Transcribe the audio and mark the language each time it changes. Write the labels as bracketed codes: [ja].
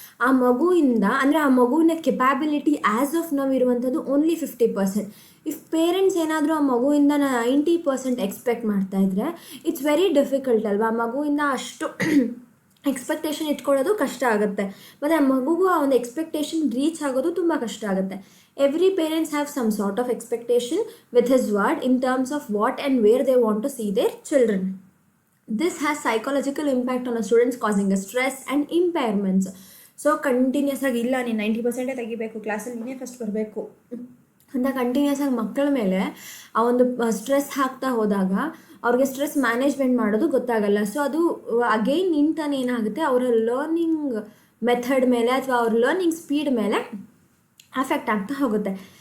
[kn] ಆ ಮಗುವಿಂದ ಅಂದರೆ ಆ ಮಗುವಿನ ಕೆಪಾಬಿಲಿಟಿ ಆ್ಯಸ್ ಆಫ್ ನಾವು ಇರುವಂಥದ್ದು ಓನ್ಲಿ 50%. ಇಫ್ ಪೇರೆಂಟ್ಸ್ ಏನಾದರೂ ಆ ಮಗುವಿಂದ 90% ಎಕ್ಸ್ಪೆಕ್ಟ್ ಮಾಡ್ತಾ ಇದ್ರೆ [en] it's very difficult [kn] ಅಲ್ವಾ. ಆ ಮಗುವಿಂದ ಅಷ್ಟು ಎಕ್ಸ್ಪೆಕ್ಟೇಷನ್ ಇಟ್ಕೊಳ್ಳೋದು ಕಷ್ಟ ಆಗುತ್ತೆ, ಮತ್ತು ಆ ಮಗುಗೂ ಆ ಒಂದು ಎಕ್ಸ್ಪೆಕ್ಟೇಷನ್ ರೀಚ್ ಆಗೋದು ತುಂಬ ಕಷ್ಟ ಆಗುತ್ತೆ. [en] Every parents have some sort of expectation with his word in terms of what and where they want to see their children. This has psychological impact on a students causing a stress and impairments. [kn] So continuous ಆಗಿ ಇಲ್ಲ ನೀನು 90% ತೆಗಿಬೇಕು, ಕ್ಲಾಸಲ್ಲಿ ನೀನೇ first ಬರಬೇಕು ಅಂತ continuous ಆಗಿ ಮಕ್ಕಳ ಮೇಲೆ ಆ ಒಂದು ಸ್ಟ್ರೆಸ್ ಹಾಕ್ತಾ ಹೋದಾಗ ಅವ್ರಿಗೆ ಸ್ಟ್ರೆಸ್ ಮ್ಯಾನೇಜ್ಮೆಂಟ್ ಮಾಡೋದು ಗೊತ್ತಾಗಲ್ಲ. ಸೊ ಅದು ಅಗೈನ್ ನಿಂತಾನೆ ಏನಾಗುತ್ತೆ, ಅವರ ಲರ್ನಿಂಗ್ ಮೆಥಡ್ ಮೇಲೆ ಅಥವಾ ಅವ್ರ ಲರ್ನಿಂಗ್ ಸ್ಪೀಡ್ ಮೇಲೆ ಅಫೆಕ್ಟ್ ಆಗ್ತಾ ಹೋಗುತ್ತೆ.